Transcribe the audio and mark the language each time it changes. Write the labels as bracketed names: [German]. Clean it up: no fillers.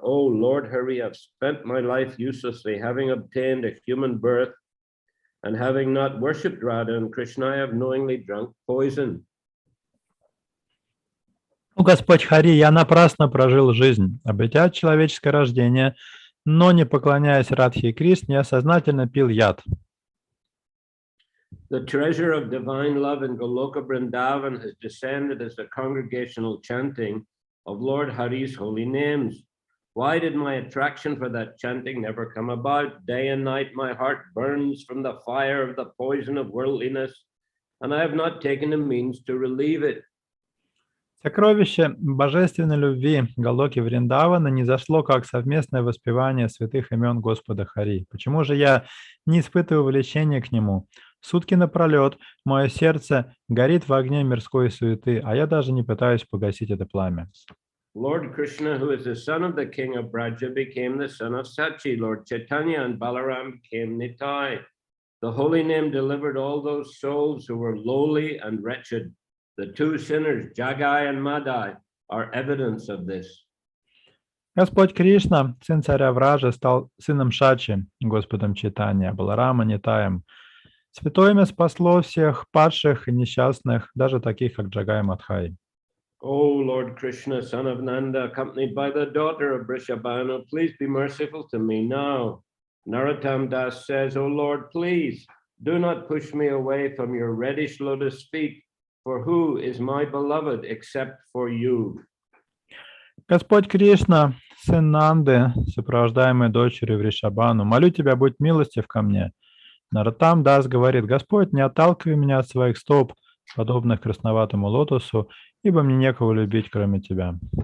[English] Oh Lord Hari, I've spent my life uselessly, having obtained a human birth and having not worshipped Radha and Krishna, I have knowingly drunk poison. [Russian] О Господь Хари, я напрасно прожил жизнь, обретя человеческое рождение, но не поклоняясь Радхе и Кришне, я сознательно пил яд. [English] The treasure of divine love in Goloka Vrindavan has descended as the congregational chanting of Lord Hari's holy names. Why did my attraction for that chanting never come about? Day and night my heart burns from the fire of the poison of worldliness, and I have not taken the means to relieve it. [Russian] Сокровище божественной любви Галоки Вриндавана не зашло как совместное воспевание святых имен Господа Хари. Почему же я не испытываю влечения к нему? Сутки напролет мое сердце горит в огне мирской суеты, а я даже не пытаюсь погасить это пламя. [English] Lord Krishna, who is the son of the king of Braja, became the son of Sachi. Lord Chaitanya and Balaram became Nitai. The holy name delivered all those souls who were lowly and wretched. The two sinners, Jagai and Madai, are evidence of this. [Russian] Господь Кришна, сын царя Вража, стал сыном Шачи, Господом Чайтанья, Баларама Нитаем. Святое имя спасло всех падших и несчастных, даже таких, как Джагай и Мадхай. [English] O Lord Krishna, son of Nanda, accompanied by the daughter of Vrishabhanu, please be merciful to me now. Narottama Das says, O Lord, please do not push me away from your reddish lotus feet, for who is my beloved except for you? [Russian] Господь Кришна, сын Нанды, сопровождаемый дочерью Вришабану, молю тебя, будь милостив ко мне. Нароттама Дас говорит: Господь, не отталкивай меня от своих стоп, подобных красноватому лотосу, ибо мне некого любить, кроме тебя.